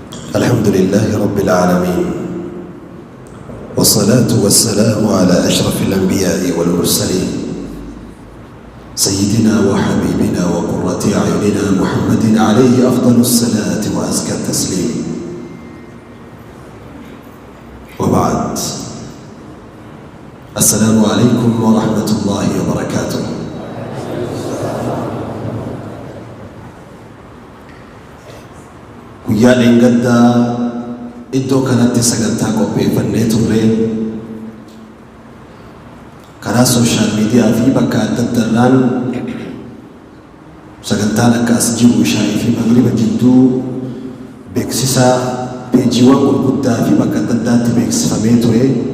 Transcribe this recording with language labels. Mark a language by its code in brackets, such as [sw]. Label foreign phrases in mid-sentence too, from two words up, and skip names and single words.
[ar] الحمد لله رب العالمين، والصلاة والسلام على أشرف الأنبياء والمرسلين، سيدنا وحبيبنا وقرة أعيننا محمد عليه أفضل الصلاة وأزكى التسليم. وبعد، السلام عليكم ورحمة الله وبركاته. [om] guyyaa dheengaddaa iddoo kanatti sagantaa qopheeffannee turre karaa [en] sooshaal miidiyaa [om] fi bakka adda addaarraan sagantaan akka as jiru shaayii fi magriba jidduu beeksisa peejiiwwan gurguddaa fi bakka adda addaatti beeksifamee ture.